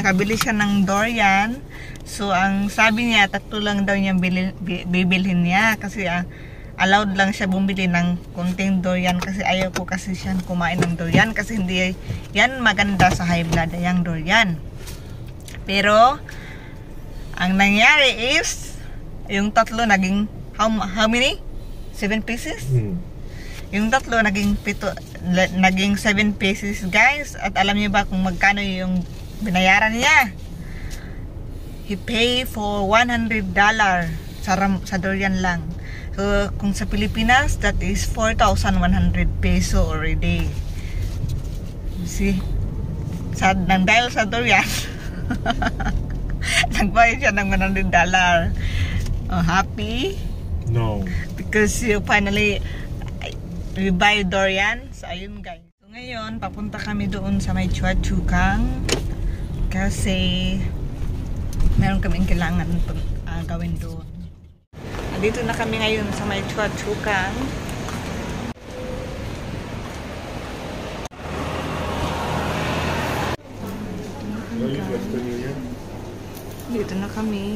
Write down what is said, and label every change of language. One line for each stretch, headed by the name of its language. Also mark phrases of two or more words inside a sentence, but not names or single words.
Filipino: Nakabili siya ng durian. So, ang sabi niya, 3 lang daw niya bibilhin niya. Kasi allowed lang siya bumili ng konting durian kasi ayaw ko kasi siyang kumain ng durian kasi hindi yan maganda sa
English: high blood
Filipino: yung durian. Pero ang nangyari is yung 3 naging
English: how many? 7 pieces?
Filipino: Yung 3 naging 7
English: pieces guys.
Filipino: At alam niyo ba kung magkano yung binayaran niya?
English: He pay for $100
Filipino: sa durian lang. So, kung sa Pilipinas,
English: that is 4,100 peso already. See?
Filipino: Nang dahil sa durian, nagbayad siya ng $100.
English: Oh, happy? No. Because you finally we buy durian.
Filipino: So, ayun guys. So, ngayon, papunta kami doon sa may Chua-Chu-Kang kasi meron kaming kailangan gawin doon. Dito na kami ngayon sa may Chua-Chu-Kang. Dito na kami.